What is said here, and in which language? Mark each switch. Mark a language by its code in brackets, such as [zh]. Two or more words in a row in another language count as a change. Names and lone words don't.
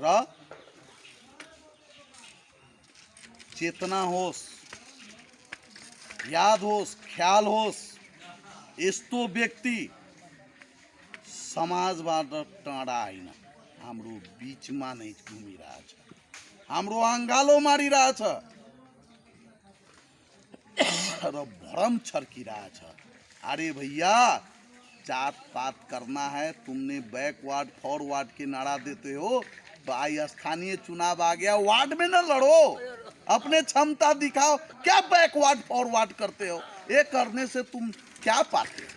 [ne] र चेतना होस्, याद होस्, ख्याल होस्, यस्तो व्यक्ति समाजबाट टाढा होइन, हाम्रो बीचमा नै घुमिरहेछ, हाम्रो अङ्गालो मारिरहेछ र भ्रम छर्किरहेछ। [hi] अरे भैया, जात पात करना है, तुमने बैकवर्ड फॉरवर्ड के नारा देते हो, भाई स्थानीय चुनाव आ गया, वार्ड में न लड़ो, अपने क्षमता दिखाओ। क्या बैकवर्ड फॉरवर्ड करते हो? ये करने से तुम क्या पाते हो?